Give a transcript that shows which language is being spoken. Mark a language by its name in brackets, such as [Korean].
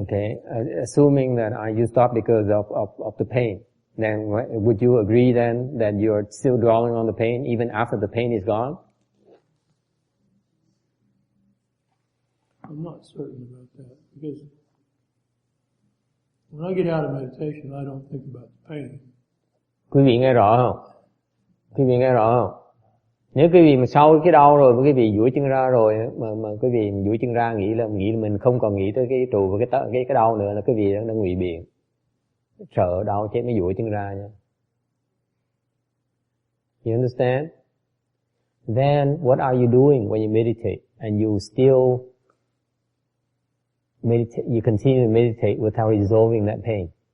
[English] Okay, assuming that you stop because of the pain, then would you agree then that you're still dwelling on the pain even after the pain is gone? I'm not certain about that because when I get out of meditation, I don't think about the pain. [Vietnamese] Quý vị nghe rõ không? Quý vị nghe rõ không? Nếu quý vị mà sau cái đau rồi, quý vị duỗi chân ra rồi, mà quý vị duỗi chân ra nghĩ là mình không còn nghĩ tới cái trụ và cái đau nữa, là quý vị đang ngụy biện. Sợ đau chết mới duỗi chân ra nha. [English] You understand? Then what are you doing when you meditate and you still meditate, you continue to meditate without resolving that pain?